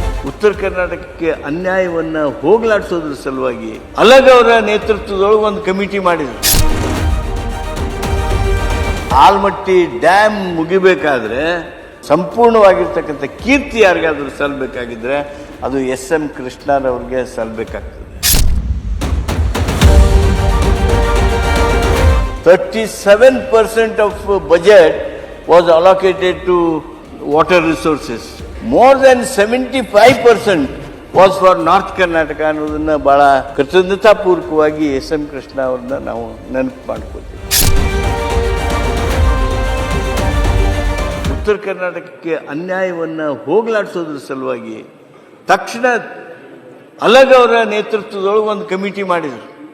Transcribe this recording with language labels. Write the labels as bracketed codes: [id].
[kn] ಉತ್ತರ ಕರ್ನಾಟಕಕ್ಕೆ ಅನ್ಯಾಯವನ್ನು ಹೋಗಲಾಡಿಸೋದ್ರ ಸಲುವಾಗಿ ಅಲಗ್ ಅವರ ನೇತೃತ್ವದೊಳಗೆ ಒಂದು ಕಮಿಟಿ ಮಾಡಿದರು. ಆಲ್ಮಟ್ಟಿ ಡ್ಯಾಮ್ ಮುಗಿಬೇಕಾದ್ರೆ ಸಂಪೂರ್ಣವಾಗಿರ್ತಕ್ಕಂಥ ಕೀರ್ತಿ ಯಾರಿಗಾದ್ರೂ ಸಲ್ಲಬೇಕಾಗಿದ್ರೆ ಅದು SM ಕೃಷ್ಣರವ್ರಿಗೆ ಸಲ್ಲಬೇಕಾಗ್ತದೆ. [en] 37% of budget was allocated to water resources. More than 75% was for North Karnataka [kn] ಅನ್ನೋದನ್ನ ಬಹಳ ಕೃತಜ್ಞತಾಪೂರ್ವಕವಾಗಿ SM ಕೃಷ್ಣ ಅವ್ರನ್ನ ನಾವು ನೆನಪು ಮಾಡ್ಕೋತೀವಿ. ಉತ್ತರ ಕರ್ನಾಟಕಕ್ಕೆ ಅನ್ಯಾಯವನ್ನು ಹೋಗಲಾಡಿಸೋದ್ರ ಸಲುವಾಗಿ ತಕ್ಷಣ ಅಲಗ್ ಅವರ ನೇತೃತ್ವದೊಳಗೆ ಒಂದು ಕಮಿಟಿ ಮಾಡಿದರು.